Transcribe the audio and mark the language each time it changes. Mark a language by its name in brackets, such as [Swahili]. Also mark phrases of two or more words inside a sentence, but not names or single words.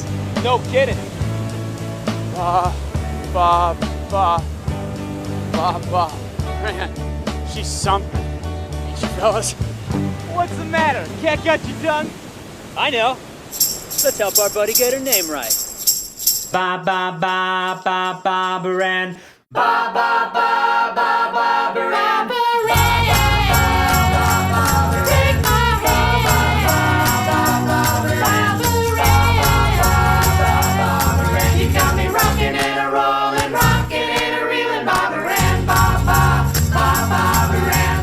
[English] No kidding. Man, she's something. Ain't you fellas? What's the matter? Cat got you done? I know. Let's help our buddy get her name right. Ba ba ba ba Barbara Ann. Ba ba ba ba Barbara Ann. Take my hand, you got me rocking and a rolling, rocking and a reeling, Barbara Ann, ba ba ba Barbara Ann.